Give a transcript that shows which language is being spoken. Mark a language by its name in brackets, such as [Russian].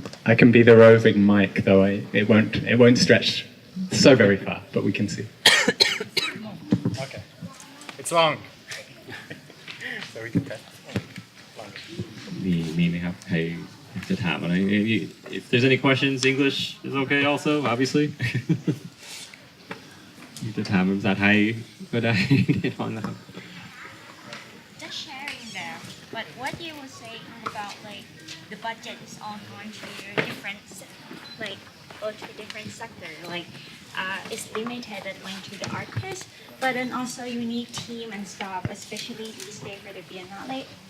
[English] I can be the roving mic, though it won't stretch so very far, but we can see. Okay, it's long, so we can cut. [Thai] มีไหมครับใครจะถามอะไร [English] If there's any questions English is okay also obviously [Thai] จะถามเป็นภาษาไทยก็ได้ แน่นอนนะครับ [English] Just sharing there, but what you were saying about the budget is all going to different go to different sector it's limited to the artist, but then also you need team and staff, especially these days for the Biennale.